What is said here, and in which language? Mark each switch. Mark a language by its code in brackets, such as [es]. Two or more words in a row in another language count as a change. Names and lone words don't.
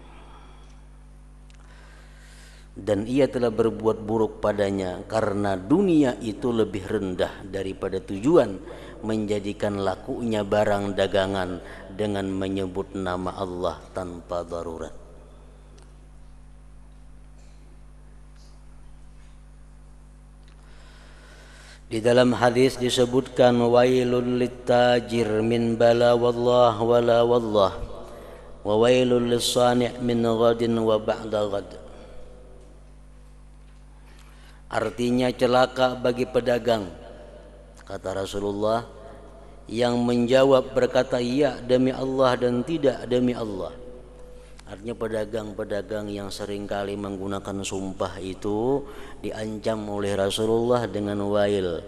[id] Dan ia telah berbuat buruk padanya karena dunia itu lebih rendah daripada tujuan menjadikan lakunya barang dagangan dengan menyebut nama Allah tanpa darurat. Di dalam hadis disebutkan, [ar] ويل للتاجر من بلى والله ولا والله, وويل للصانع من غد وبعد غد. [id] Artinya celaka bagi pedagang, kata Rasulullah, yang menjawab berkata iya demi Allah dan tidak demi Allah. Artinya pedagang-pedagang yang seringkali menggunakan sumpah itu diancam oleh Rasulullah dengan wail.